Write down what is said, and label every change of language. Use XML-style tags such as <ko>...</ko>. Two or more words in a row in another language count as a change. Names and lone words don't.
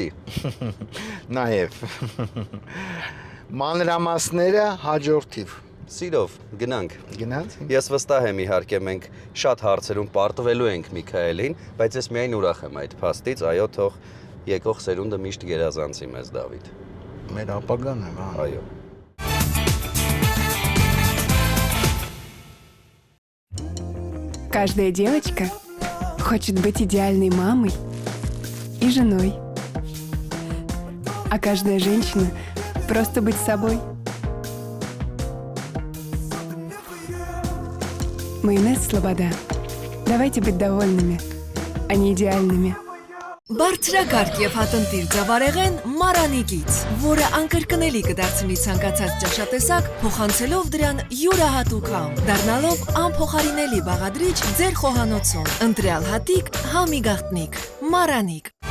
<hy>Նաև մանրամասները հաջորդիվ։ Սիրով, գնանք։ Գնանք։ Ես վստահ եմ իհարկե մենք շատ հարցերում պարտվելու ենք Միքայելին, բայց ես միայն ուրախ եմ այդ փաստից, այո, թող եկող սերունդը միշտ գերազանցի մեզ Դավիթ։ Մեր ապագան է, հա։ Այո։</hy> <ru>Каждая девочка хочет быть идеальной мамой и женой. А каждая женщина просто быть собой. Майонез Слобода. Давайте быть довольными, а не идеальными.</ru> <hy>Բարձրակարգ եւ հատնտիր ձավարեղեն Մարանիկից, որը անկրկնելի կդարձնի ցանկացած ճաշատեսակ, փոխանցելով դրան յուրահատուկ համ, դառնալով անփոխարինելի բաղադրիչ ձեր խոհանոցում։ Ընտրյալ հատիկ, համի գաղտնիք, Մարանիկ։</hy>